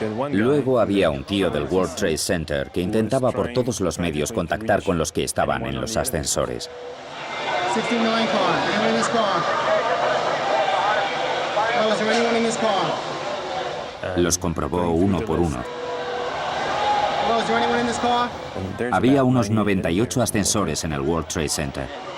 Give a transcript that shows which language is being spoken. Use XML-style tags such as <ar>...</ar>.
<es>Luego había un tío del World Trade Center que intentaba por todos los medios contactar con los que estaban en los ascensores.</es> <en>69 car. Anyone in this car? Oh, is there anyone in this car?</en> <es>Los comprobó uno por uno.</es> <en>Oh, is there anyone in this car?</en> <es>Había unos 98 ascensores en el World Trade Center.</es>